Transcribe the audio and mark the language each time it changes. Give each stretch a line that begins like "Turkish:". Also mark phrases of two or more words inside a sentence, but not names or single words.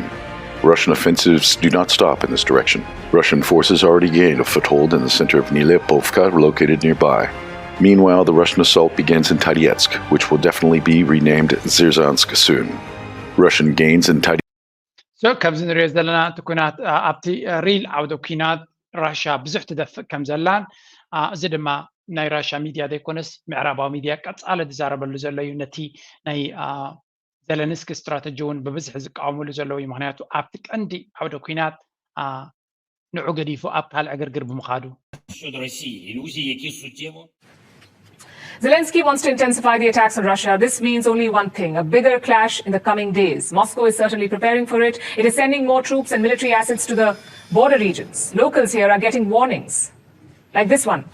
English: Russian offensives do not stop in this direction. Russian forces already gained a foothold in the center of Nilepovka, located nearby. Meanwhile, the Russian assault begins in Tadetsk, which will definitely be renamed Zerzhansk soon. Russian gains in Tadetsk. So,
Tigrinya: ከምዚ ንሪኦ ዘለና እቲ ኩናት ኣብቲ ሪል ዓውደ ኩናት ራሽያ ብዙሕ ትደፍእ ከም ዘላን እዚ ድማ ናይ ራሽያ ሚድያ ዘይኮነስ ምዕራባዊ ሚድያ ቀፃለ ዝዛረበሉ ዘሎ እዩ ነቲ ናይ ዘለንስኪ ስትራቴጂ እውን ብብዝሒ ዝቃወምሉ ዘለዉ እዩ ምክንያቱ ኣብቲ ቀንዲ ዓውደ ኩናት ንዑ ገዲፉ ኣብ ካልእ ዕግርግር ብምኻዱ
English: Zelensky wants to intensify the attacks on Russia. This means only one thing, a bigger clash in the coming days. Moscow is certainly preparing for it. It is sending more troops and military assets to the border regions. Locals here are getting warnings, like this one.